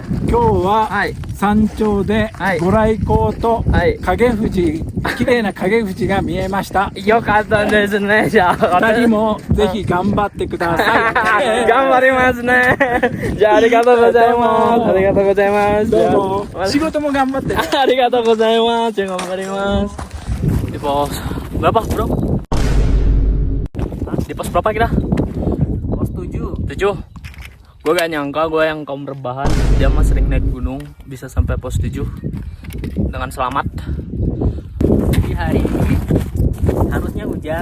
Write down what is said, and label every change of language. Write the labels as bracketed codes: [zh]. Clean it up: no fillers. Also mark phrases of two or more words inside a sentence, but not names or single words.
[ja] 今日は山頂でご来光と影富士、綺麗な影富士が見えました。よかったですね。じゃあ 2人もぜひ頑張ってください。頑張りますね。じゃあありがとうございます。ありがとうございます。どうも。仕事も頑張ってね。ありがとうございます。じゃあ頑張ります。 [id] Di pos berapa, bro? Di pos berapa kira? Pos 7. Gue gak nyangka gue yang kaum rebahan, dia mah sering naik gunung bisa sampai pos 7 dengan selamat. Jadi hari ini harusnya hujan.